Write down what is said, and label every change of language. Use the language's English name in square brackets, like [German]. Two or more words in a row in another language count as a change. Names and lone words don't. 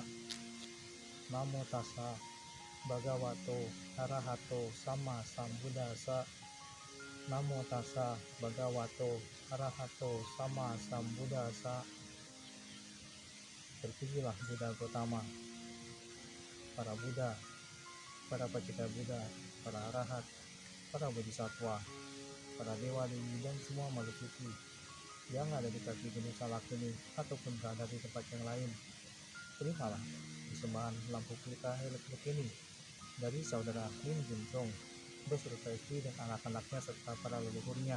[Pali] Namo tassa bhagavato arahato sama sambuddhassa. Namo tassa bhagavato arahato sama sambuddhassa. [Indonesian] Terpujilah Buddha Gautama, para Buddha, para pencipta Buddha, para arahat, para bodhisattva, para dewa dewi dan semua makhluk suci yang ada di kaki Gunung Salakuni ataupun berada di tempat yang lain. Terimalah persembahan lampu pita elektrik ini dari saudara Lim Junchong beserta istri dan anak-anaknya serta para leluhurnya.